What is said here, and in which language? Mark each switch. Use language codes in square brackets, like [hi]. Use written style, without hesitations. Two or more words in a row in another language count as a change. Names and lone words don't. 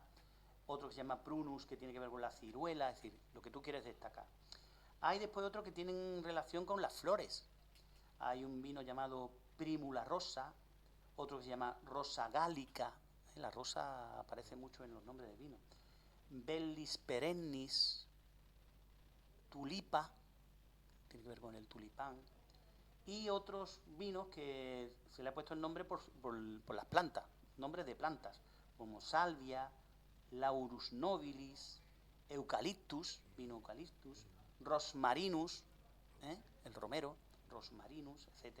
[es] Otro que se llama prunus, que tiene que ver con la ciruela. Es decir, lo que tú quieres destacar. Hay después otros que tienen relación con las flores. Hay un vino llamado Primula Rosa, otro que se llama Rosa Gálica. La rosa aparece mucho en los nombres de vino. Bellis perennis, Tulipa, tiene que ver con el tulipán. Y otros vinos que se le ha puesto el nombre por las plantas, nombres de plantas, como Salvia, Laurus nobilis, Eucaliptus, vino Eucaliptus, Rosmarinus, el romero, Rosmarinus, etc.